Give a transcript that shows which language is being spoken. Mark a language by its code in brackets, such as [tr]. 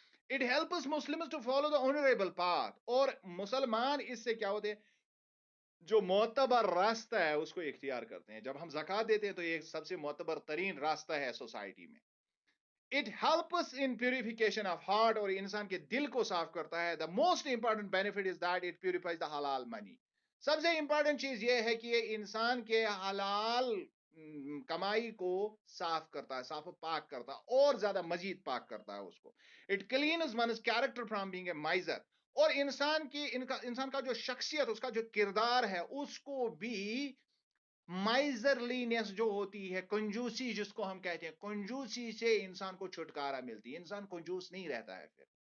[en] It helps Muslims to follow the honorable path, [ur] اور مسلمان اس سے کیا ہوتے ہیں, جو معتبر راستہ ہے اس کو اختیار کرتے ہیں. جب ہم زکوٰۃ دیتے ہیں تو یہ سب سے معتبر ترین راستہ ہے سوسائٹی میں. [en] It helps in purification of heart, [ur] اور انسان کے دل کو صاف کرتا ہے. [en] The most important benefit is that it purifies the halal money. [ur] سب سے امپورٹنٹ چیز یہ ہے کہ یہ انسان کے حلال کمائی کو صاف کرتا ہے, صاف و پاک کرتا ہے, اور زیادہ مزید پاک کرتا ہے اس کو. [en] It cleans one's character from being a miser, [ur] اور انسان کا جو شخصیت, اس کا جو کردار ہے, اس کو بھی مائزرلینس جو ہوتی ہے, کنجوسی جس کو ہم کہتے ہیں, کنجوسی سے انسان کو چھٹکارا ملتی ہے, انسان کنجوس نہیں رہتا ہے پھر.